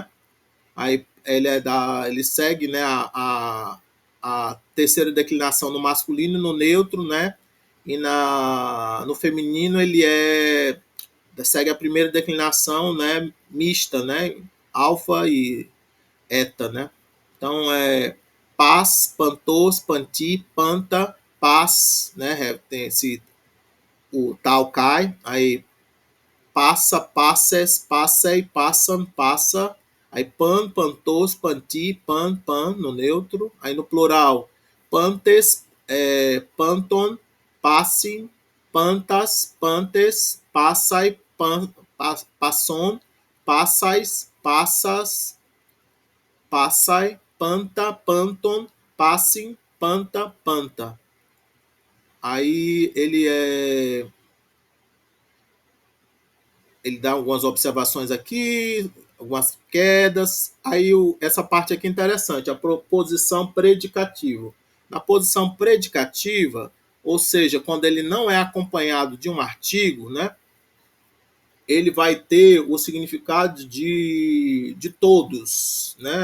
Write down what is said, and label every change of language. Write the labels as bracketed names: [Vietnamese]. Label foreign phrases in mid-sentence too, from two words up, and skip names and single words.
[Portuguese] Aí ele segue, né, a terceira declinação no masculino e no neutro, né? E no feminino ele segue a primeira declinação, né, mista, né? Alfa e eta, né? Então paz, [Greek] παντός, παντί, πάντα, [Portuguese] paz, né? Tem o tal cai, aí [Greek] πᾶσα, πάσης, πάσῃ, πᾶσαν, πᾶσα, Aí πᾶν, παντός, παντί, πᾶν, πᾶν, [Portuguese] no neutro. Aí no plural, [Greek] πάντες, πάντων, πᾶσι, πάντας, πάντες, πᾶσαι, πασῶν, πάσαις, πάσας, πᾶσαι, πάντα, πάντων, πᾶσι, πάντα, πάντα. [Portuguese] Aí ele dá algumas observações aqui, algumas quedas. Aí essa parte aqui é interessante, a proposição predicativa. Na posição predicativa, ou seja, quando ele não é acompanhado de um artigo, né, ele vai ter o significado de todos, né?